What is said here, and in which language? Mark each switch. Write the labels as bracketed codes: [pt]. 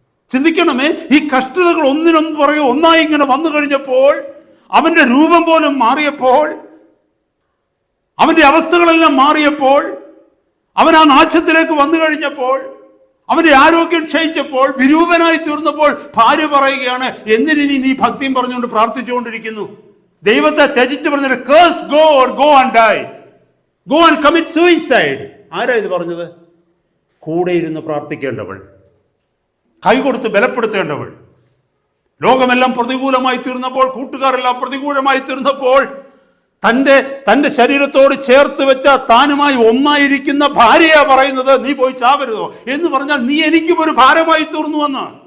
[ml] ചിന്തിക്കണമേ, ഈ കഷ്ടതകൾ ഒന്നിനൊന്ന് പറയുക ഒന്നായി ഇങ്ങനെ വന്നു കഴിഞ്ഞപ്പോൾ, അവന്റെ രൂപം പോലും മാറിയപ്പോൾ, അവന്റെ അവസ്ഥകളെല്ലാം മാറിയപ്പോൾ, അവൻ ആ നാശത്തിലേക്ക് വന്നു കഴിഞ്ഞപ്പോൾ, അവന്റെ ആരോഗ്യം ക്ഷയിച്ചപ്പോൾ, വിരൂപനായി തീർന്നപ്പോൾ ഭാര്യ പറയുകയാണ്, എന്തിനി നീ ഭക്തിയും പറഞ്ഞുകൊണ്ട് പ്രാർത്ഥിച്ചുകൊണ്ടിരിക്കുന്നു? ദൈവത്തെ ത്യജിച്ച് പറഞ്ഞിട്ട് [en] curse God, go and die, go and commit suicide. [ml] ആരാ ഇത് പറഞ്ഞത്? കൂടെ ഇരുന്ന് പ്രാർത്ഥിക്കേണ്ടവൾ, കൈകൊടുത്ത് ബലപ്പെടുത്തേണ്ടവൾ. ലോകമെല്ലാം പ്രതികൂലമായി തീർന്നപ്പോൾ, കൂട്ടുകാരെല്ലാം പ്രതികൂലമായി തീർന്നപ്പോൾ, തന്റെ ശരീരത്തോട് ചേർത്ത് വെച്ച താനുമായി ഒന്നായിരിക്കുന്ന ഭാര്യയാ പറയുന്നത്, നീ പോയി ചാവരുതോ എന്ന് പറഞ്ഞാൽ നീ എനിക്കും ഒരു ഭാരമായി തീർന്നുവെന്ന്.